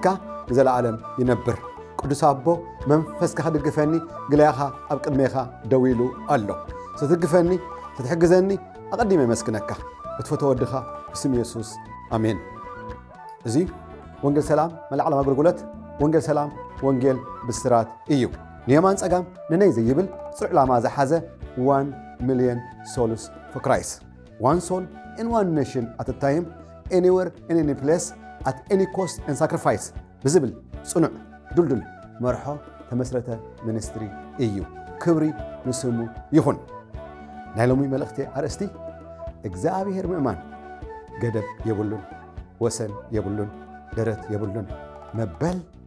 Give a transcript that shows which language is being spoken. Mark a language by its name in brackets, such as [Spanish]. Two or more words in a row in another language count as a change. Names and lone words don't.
[Tigrinya] ንዘለዓለም ይነብር። ቅዱስ አቦ መንፈስካ ክድግፈኒ ግላያኻ ኣብ ቅድሜኻ ደው ኢሉ ኣሎ። ስትድግፈኒ ስትሕግዘኒ ኣቐዲመ መስክነካ እትፈትዎ ወድኻ ብስም ኢየሱስ ኣሜን። እዚ ወንጌል ሰላም መላዕለም ኣገልግሎት ወንጌል ሰላም ወንጌል ብስራት እዩ። ንየማን ጸጋም ንነይ ዘይብል ጽሩዕ ዕላማ ዝሓዘ [English] 1 million souls for Christ. One soul in one nation at a time, anywhere, in any place, at any cost and sacrifice. Visible, [Tigrinya] ጽኑዕ ዱልዱል መርሖ ተመስረተ ሚኒስትሪ እዩ። ክብሪ ንስሙ ይኹን። ናይ ሎሚ መልእኽቲ ኣርእስቲ እግዚአብሔር ምእማን ገደብ የብሉን ወሰን የብሉን ደረት የብሉን መበል